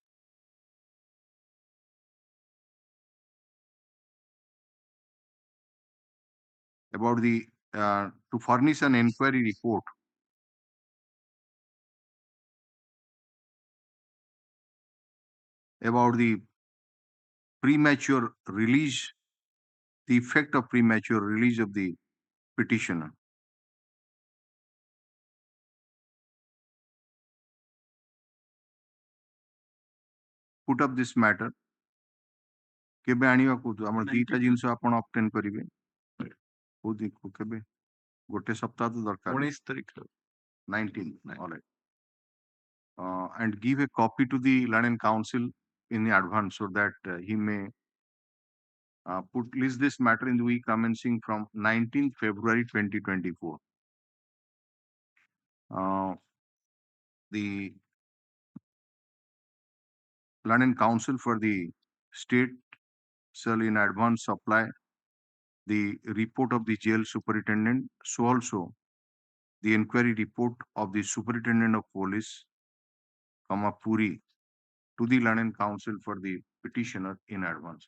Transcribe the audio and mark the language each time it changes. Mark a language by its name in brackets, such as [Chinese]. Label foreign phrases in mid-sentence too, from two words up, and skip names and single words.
[English] about the to furnish an inquiry report about the premature release, the effect of premature release of the petitioner. Put up this matter. [Odia] କେବେ ଆଣିବାକୁ ଆମର ଦିଟା ଜିନିଷ ଆପଣ ଅବଟେନ୍ କରିବେ କୋଉ କେବେ ଗୋଟେ ସପ୍ତାହ ତ ଦରକାର 19 ତାରିଖ [English] 19 all right and give a copy to the Learned Council in advance so that he may list this matter in the week commencing from 19th February 2024. The Learned Council for the state shall in advance supply the report of the jail superintendent, so also the inquiry report of the superintendent of police, Puri, to the Learned Council for the petitioner in advance.